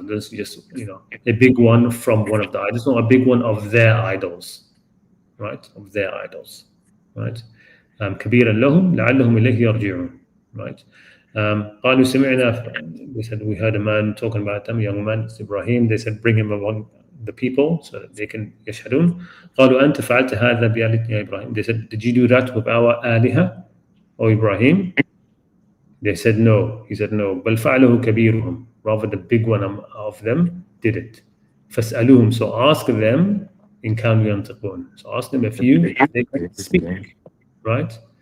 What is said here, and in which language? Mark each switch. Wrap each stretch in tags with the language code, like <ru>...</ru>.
<en>There's just a big one from one of the idols, not a big one of their idols, right? Of their idols, right?</en> <ar>كبيرا لهم لعلهم إليه يرجعون.</ar> <en>right?</en> <ar>قالوا سمعنا,</ar> <en>they said we heard a man talking about them, a young man, it's Ibrahim. They said bring him among the people so that they can يشهدون.</en> <ar>قالوا أنت فعلت هذا بآلهتنا يا إبراهيم.</ar> <en>They said, did you do that with our آلهة, O Ibrahim? They said no. He said no.</en> <ar>بل فعله كبيرهم.</ar> <en>Rather the big one of them did it.</en> <ar>فاسألوهم.</ar> <en>So ask them in</en> <ar>كانوا ينطقون.</ar> <en>So ask them if they can speak, right?</en>